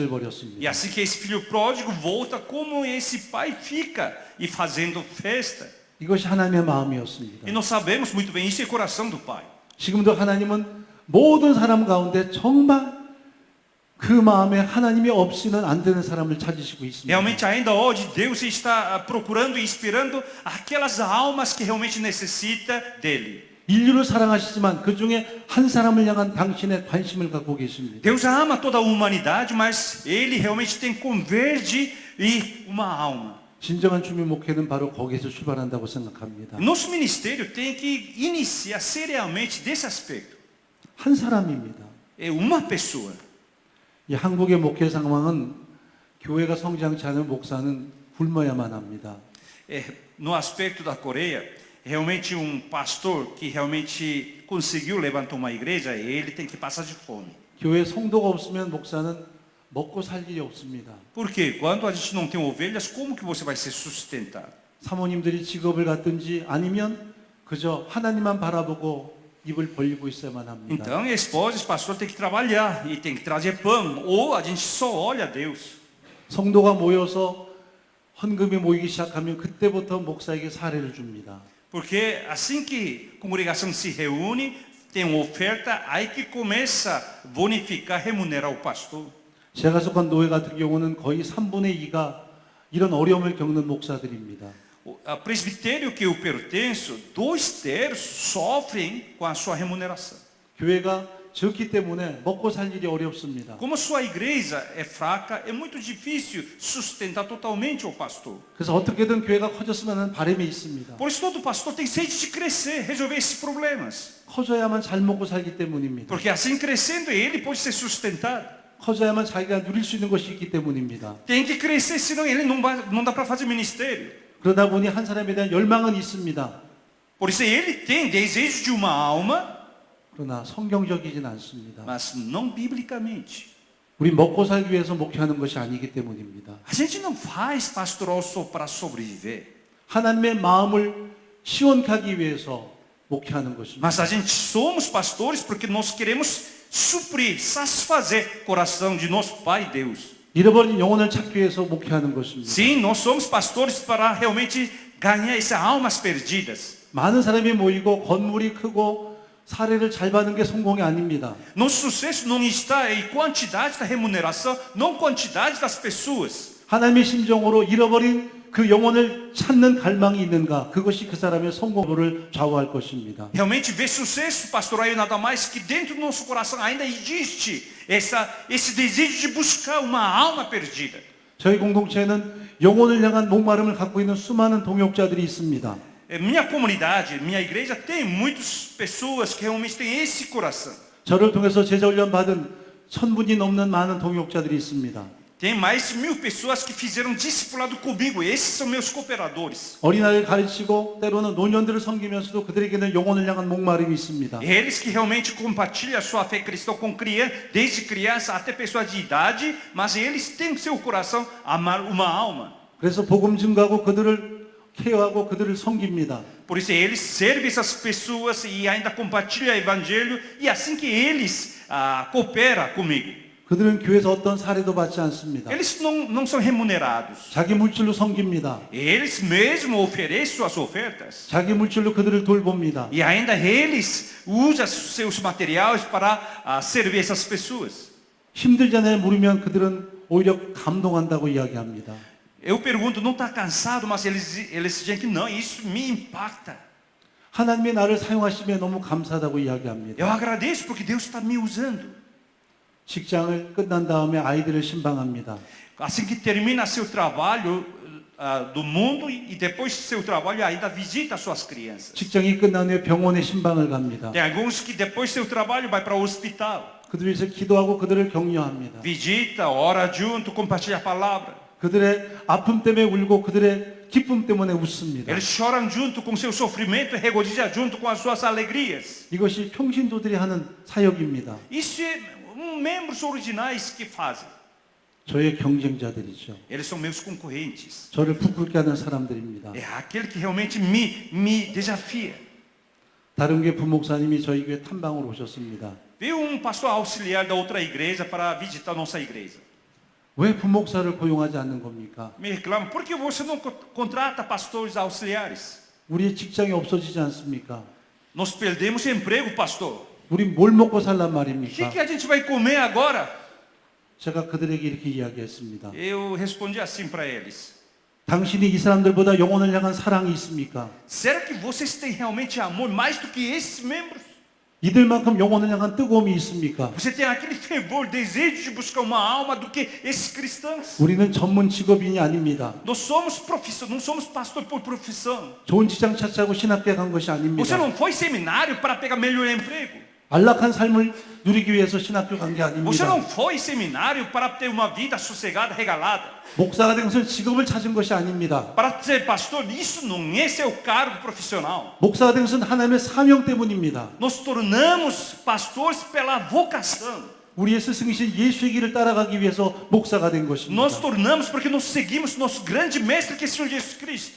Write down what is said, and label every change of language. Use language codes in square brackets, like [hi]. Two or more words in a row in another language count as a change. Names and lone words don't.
[pt] E [ko] 벌였습니다. [pt] assim que esse filho pródigo volta, como esse pai fica e fazendo festa. [ko] 이것이 하나님의 마음이었습니다. [pt] E nós sabemos muito bem, isso é o coração do pai. [ko] 지금도 하나님은 모든 사람 가운데 정말 그 마음에 하나님이 없이는 안 되는 사람을 찾으시고 있습니다. [pt] Realmente ainda hoje Deus está procurando e inspirando aquelas almas que realmente necessita dele. [ko] 인류를 사랑하시지만 그 중에 한 사람을 향한 당신의 관심을 갖고 계십니다. [pt] Deus ama toda a humanidade, mas ele realmente tem converge e uma alma. [ko] 진정한 주민 목회는 바로 거기에서 출발한다고 생각합니다. [pt] Nosso ministério tem que iniciar seriamente desse aspecto. [ko] 한 사람입니다. [pt] É uma pessoa. [ko] 이 한국의 목회 상황은 교회가 성장치 않은 목사는 굶어야만 합니다. [pt] No aspecto da Coreia, realmente pastor que realmente conseguiu levantar uma igreja, ele tem que passar de fome. [ko] 교회 성도가 없으면 목사는 먹고 살 일이 없습니다. [pt] Porque quando a gente não tem ovelhas, como que você vai ser sustentado? [ko] 사모님들이 직업을 갖든지 아니면 그저 하나님만 바라보고 입을 벌리고 있어야만 합니다. [pt] Então, esposas, pastor tem que trabalhar e tem que trazer pão, ou a gente só olha a Deus. [ko] 성도가 모여서 헌금이 모이기 시작하면 그때부터 목사에게 사례를 줍니다. [pt] Porque assim que a congregação se reúne, tem uma oferta, aí que começa a bonificar, remunerar o pastor. [ko] 제가 속한 노예 같은 경우는 거의 3분의 2가 이런 어려움을 겪는 목사들입니다. [pt] A presbitério que eu pertenço, 2/3 sofrem com a sua remuneração. [ko] 교회가 적기 때문에 먹고 살 일이 어렵습니다. [pt] Como sua igreja é fraca, é muito difícil sustentar totalmente o pastor. [ko] 그래서 어떻게든 교회가 커졌으면 하는 바람이 있습니다. [pt] Por isso todo pastor tem sede de crescer, resolver esses problemas. [ko] 커져야만 잘 먹고 살기 때문입니다. [pt] Porque assim crescendo ele pode ser sustentado. [ko] 커져야만 자기가 누릴 수 있는 것이 있기 때문입니다. [pt] Tem que crescer, senão ele não dá para fazer ministério. [ko] 그러다 보니 한 사람에 대한 열망은 있습니다. [pt] Por isso ele tem desejo de uma alma, [ko] 그러나 성경적이진 않습니다. [pt] mas não biblicamente. [ko] 우리 먹고 살기 위해서 목회하는 것이 아니기 때문입니다. [pt] A gente não faz pastoral só para sobreviver, [ko] 하나님의 마음을 시원케 하기 위해서 목회하는 것입니다. [pt] mas a gente somos pastores porque nós queremos suprir, satisfazer o coração de nosso Pai Deus. [ko] 잃어버린 영혼을 찾기 위해서 목회하는 것입니다. [pt] Sim, nós somos pastores para realmente ganhar essas almas perdidas. [ko] 많은 사람이 모이고 건물이 크고 사례를 잘 받는 게 성공이 아닙니다. [pt] Nosso sucesso não está em quantidade da remuneração, não quantidade das pessoas. [ko] 하나님의 심정으로 잃어버린 그 영혼을 찾는 갈망이 있는가? 그것이 그 사람의 성공을 좌우할 것입니다. [pt] Realmente ver sucesso pastoral é nada mais que dentro do nosso coração ainda existe esse desejo de buscar uma alma perdida. [ko] 저희 공동체에는 영혼을 향한 목마름을 갖고 있는 수많은 동역자들이 있습니다. [pt] Minha comunidade, minha igreja tem muitas pessoas que realmente têm esse coração. [ko] 저를 통해서 제자훈련 받은 1000분이 넘는 많은 동역자들이 있습니다. [pt] Tem mais de 1000 pessoas que fizeram discipulado comigo. Esses são meus cooperadores. [ko] 어린아이를 가르치고 때로는 노년들을 섬기면서도 그들에게는 영혼을 향한 목마름이 있습니다. [pt] Eles que realmente compartilham a sua fé cristã com criança, desde criança até pessoas de idade, mas eles têm em seu coração amar uma alma. [ko] 그래서 복음 증거하고 그들을 케어하고 그들을 섬깁니다. [pt] Por isso eles servem essas pessoas e ainda compartilham o evangelho e assim que eles cooperam comigo. [ko] 그들은 교회에서 어떤 사례도 받지 않습니다. [pt] Eles não são remunerados. [ko] 자기 물질로 섬깁니다. [pt] Eles mesmos oferecem suas ofertas. [ko] 자기 물질로 그들을 돌봅니다. [pt] E ainda eles usam seus materiais para servir essas pessoas. [ko] 힘들잖아요 물으면 그들은 오히려 감동한다고 이야기합니다. [pt] Eu pergunto, não está cansado? Mas eles dizem que não, isso me impacta. [ko] 하나님이 나를 사용하시며 너무 감사하다고 이야기합니다. [pt] Eu agradeço porque Deus está me usando. [ko] 직장을 끝난 다음에 아이들을 신방합니다. [pt] Assim que termina seu trabalho do mundo e depois do seu trabalho ainda visita suas crianças. [ko] 직장이 끝난 후에 병원에 신방을 갑니다. [pt] Tem alguns que depois do seu trabalho vai para o hospital. [ko] 그들을 위해서 기도하고 그들을 격려합니다. [pt] Visita, ora junto, compartilha a palavra. [ko] 그들의 아픔 때문에 울고 그들의 기쁨 때문에 웃습니다. [pt] Eles choram junto com seu sofrimento e regozijam junto com as suas alegrias. [ko] 이것이 평신도들이 하는 사역입니다. [pt] Isso é membros originais que fazem. [ko] 저의 경쟁자들이죠. [pt] Eles são meus concorrentes. [ko] 저를 부끄럽게 하는 사람들입니다. [pt] É aquele que realmente me desafia. [ko] 다른 게 부목사님이 저희 교회 탐방으로 오셨습니다. [pt] Veio pastor auxiliar da outra igreja para visitar nossa igreja. [ko] 왜 부목사를 고용하지 않는 겁니까? [pt] Me reclama, por que você não contrata pastores auxiliares? [ko] 우리의 직장이 없어지지 않습니까? [pt] Nós perdemos emprego, pastor. [ko] 우리 뭘 먹고 살란 [pt] O [ko] 말입니까? [pt] que a gente vai comer agora? [ko] 제가 그들에게 이렇게 이야기했습니다. [pt] Eu respondi assim para eles. [ko] 당신이 이 사람들보다 영혼을 향한 사랑이 있습니까? [pt] Será que vocês têm realmente amor mais do que esses membros? [ko] 이들만큼 영혼을 향한 뜨거움이 있습니까? [pt] Você tem aquele fervor, desejo de buscar uma alma do que esses cristãos? [ko] 우리는 전문 직업인이 아닙니다. [pt] Nós somos profissão, não somos pastor por profissão. [ko] 좋은 직장 찾자고 신학교에 간 것이 [pt] Você [ko] 아닙니다. [pt] não foi seminário para pegar melhor emprego. [ko] 안락한 삶을 누리기 위해서 신학교 간 게 [pt] Você [ko] 아닙니다. [pt] não foi seminário para ter uma vida sossegada, regalada. [ko] 목사가 된 것은 직업을 찾은 것이 아닙니다. [pt] Para ser pastor, isso não é seu cargo profissional. [ko] 목사가 된 것은 하나님의 사명 때문입니다. [pt] Nós tornamos pastores pela vocação. [ko] 우리의 스승이신 예수의 길을 따라가기 위해서 목사가 된 것입니다. [pt] Nós tornamos porque nós seguimos nosso grande mestre que é o Senhor Jesus Cristo.